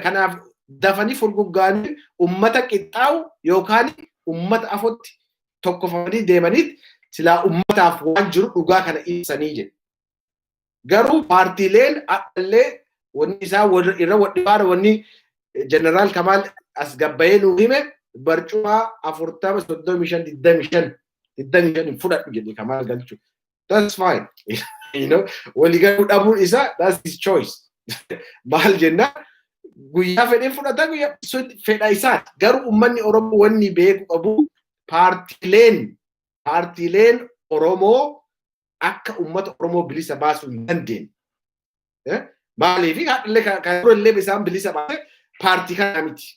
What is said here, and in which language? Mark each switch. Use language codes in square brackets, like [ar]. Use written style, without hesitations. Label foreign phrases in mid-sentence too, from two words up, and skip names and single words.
[om] Kanaaf dafanii furguggaanii uummata qixxaawu yookaan uummata afotti tokkofamanii deemaniit silaa uummataaf waan jiru dhugaa kana ibsanii jedhe. Garuu paartileen illee wanni isaa irra wadhibaara wanni Jeneraal Kamaal as gabbayee nuu hime barcuma 40-35 fudhadhu jedhe Kamaal Galchuu. [en] That's fine. [om] Waliigaluu dhabuun isaa [en] that's his choice. [om] Maal jennaan guyyaa fedhee fudhata guyyaa fedha isaati. Garuu uummanni Oromoo wanni beeku qabu paartileen Oromoo akka uummata Oromoo bilisa baasuu hin dandeenye. Maaliif haadhallee kan durallee isaan bilisa baase paartii kana miti.